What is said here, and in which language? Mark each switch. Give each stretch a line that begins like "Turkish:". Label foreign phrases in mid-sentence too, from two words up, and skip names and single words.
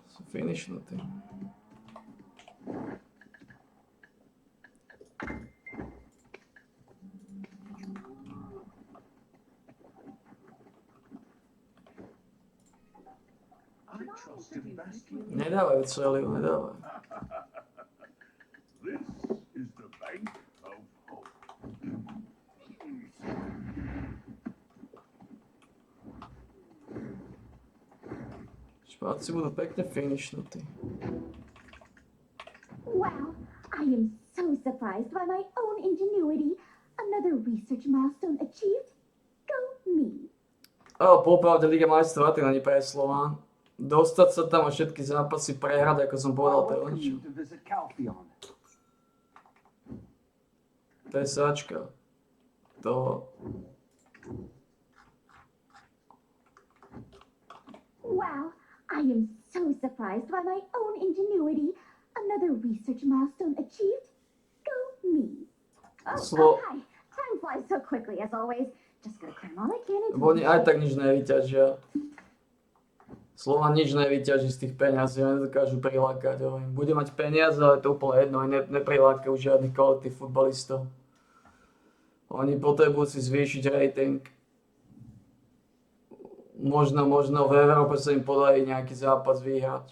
Slovak: Sú finishnutí.
English: I trust in Bastion.
Slovak: Nedávajú celý, nedávajú.
English: This is the bank of hope.
Slovak: Špáci budú pekne finishnutí.
English: Wow, I am so surprised by my own ingenuity. Another research milestone achieved. Go me.
Slovak: Popravde Liga majstrov to není pre Slován. Dostať sa tam a všetky zápasy prehrať, ako som povedal, to je len čo.
English: to visit Caltheon.
Slovak: To je sačka. To...
English: Wow, I am so surprised by my own ingenuity. Another research milestone achieved. Go me.
Slovak: Slo-
English: Hi. Time flies so quickly as always. Just gotta cram all I can into
Slovak: Bo oni aj tak nič nevyťažia. Slován nič nevyťaží z tých peňazí, oni nedokážu prilákať. Bude mať peniaze, ale to úplne jedno, oni neprilákajú žiadnych kvalitných futbalistov. Oni potrebujú si zvýšiť rating. Možno v Európe sa im podarí nejaký zápas vyhrať.